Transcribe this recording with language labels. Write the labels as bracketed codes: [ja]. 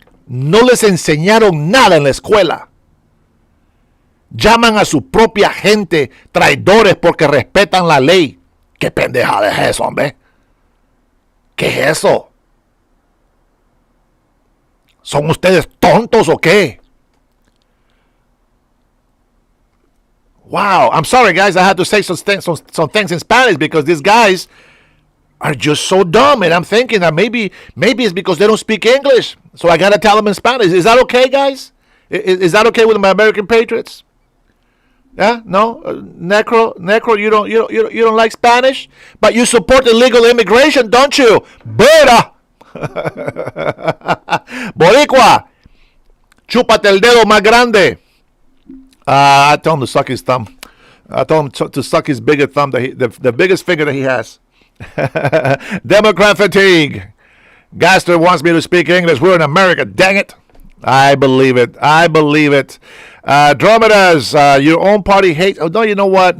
[es] No les enseñaron nada en la escuela. Llaman a su propia gente traidores porque respetan la ley. ¿Qué pendejada es eso, hombre? ¿Qué es eso? ¿Son ustedes tontos o qué? [en] Wow, I'm sorry, guys. I had to say some things in Spanish because these guys are just so dumb. And I'm thinking that maybe it's because they don't speak English. So I got to tell them in Spanish. Is that okay, guys? Is that okay with my American patriots? Yeah, no, Necro, you don't like Spanish, but you support illegal immigration, don't you? [es] Beta, Boricua, chúpate el dedo más grande. [en] I told him to suck his thumb. I told him to suck his bigger thumb, the biggest finger that he has. Democrat fatigue. Gaster wants me to speak English. We're in America, dang it. I believe it. Dromedas, your own party hates. Oh, no, you know what?